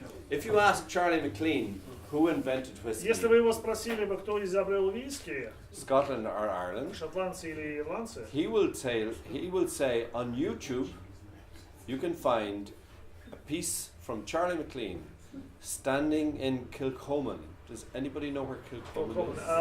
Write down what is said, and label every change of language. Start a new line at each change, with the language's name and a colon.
English: If you ask Charlie McLean who invented whiskey,
Russian: Если вы его спросили бы, кто изобрел виски,
English: Scotland or Ireland,
Russian: шотландцы или ирландцы,
English: he will say on YouTube you can find a piece from Charlie McLean standing in Kilcoman Does anybody know where Kilcullen is?